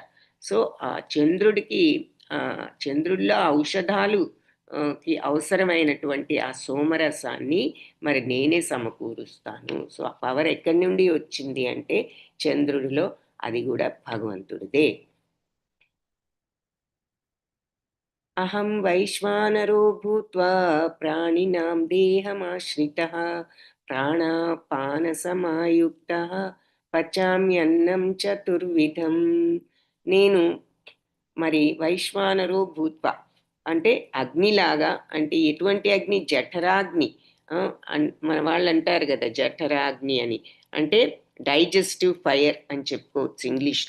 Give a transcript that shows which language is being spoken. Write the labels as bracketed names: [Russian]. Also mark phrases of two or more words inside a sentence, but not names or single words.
[Telugu] సో ఆ చంద్రుడిలో ఔషధాలు కి అవసరమైనటువంటి ఆ సోమరసాన్ని మరి నేనే సమకూరుస్తాను. సో ఆ పవర్ ఎక్కడి నుండి వచ్చింది అంటే చంద్రుడిలో, అది కూడా భగవంతుడిదే. [Sanskrit] అహం వైశ్వానరో భూత్వా ప్రాణినాం దేహమాశ్రితః ప్రాణాపాన సమాయుక్తః పచామ్యన్నం చతుర్విధం. [Telugu] నేను మరి [Sanskrit] వైశ్వానరో భూత్వా [Telugu] అంటే అగ్నిలాగా, అంటే ఎటువంటి అగ్ని? జఠరాగ్ని. మన వాళ్ళు అంటారు కదా జఠరాగ్ని అని, అంటే [English] digestive fire [Telugu] అని చెప్పుకోవచ్చు ఇంగ్లీష్లో.